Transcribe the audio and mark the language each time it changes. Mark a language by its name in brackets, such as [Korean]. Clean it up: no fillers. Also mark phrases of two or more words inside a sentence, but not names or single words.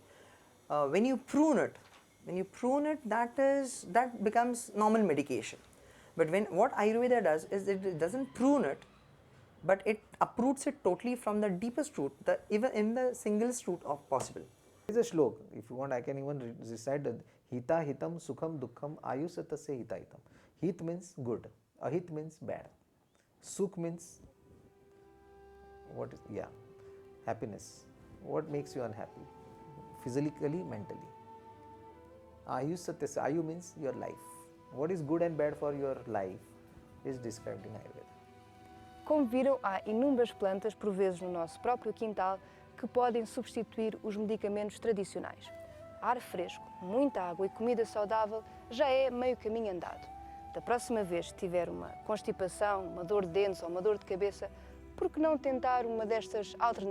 [English] When you prune it, that becomes normal medication. But what Ayurveda does is it doesn't prune it, but it uproots it totally from the deepest root, even in the singlest root of possible. There is a shlok. If you want, I can even recite it. [Sanskrit] Hita hitam sukham dukkham ayusatasya hita hitam. [English] Hit means good, ahit means bad, sukh means happiness. What makes you unhappy? Physically, mentally. Ayusatasya, ayu means your life. What is good and bad for your life is described in Ayurveda. [Portuguese] Como viram, há inúmeras plantas, por vezes no nosso próprio quintal, que podem substituir os medicamentos tradicionais. Ar fresco, muita água e comida saudável já é meio caminho andado. Da próxima vez que tiver uma constipação, uma dor de dentes ou uma dor de cabeça, por que não tentar uma destas alternativas?